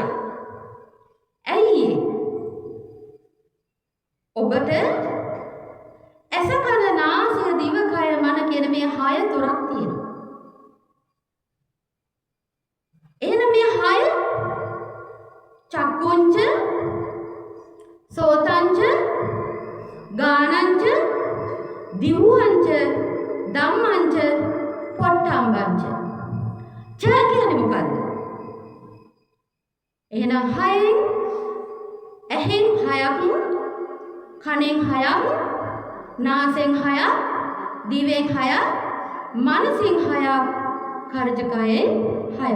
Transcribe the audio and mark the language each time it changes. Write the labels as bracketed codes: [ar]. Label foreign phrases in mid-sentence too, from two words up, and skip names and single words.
[si] ඇයි ඒ? ඔබට ඇස කන නාසය දිව කය මන කියන මේ 6 තොරක් තියෙනවා. එහෙනම් මේ 6 [pi] චක්කුංච සෝතංච ගානංච දිව්වංච ධම්මංච පොට්ටම්බංච. [si] ච කියන්නේ මොකද්ද? එහෙනම් 6න් ඇහෙන් 6ක්, කනෙන් 6ක්, නාසයෙන් 6ක්, දිවෙන් 6ක්, මනසෙන් 6ක්, කර්ජකයෙන් 6ක්.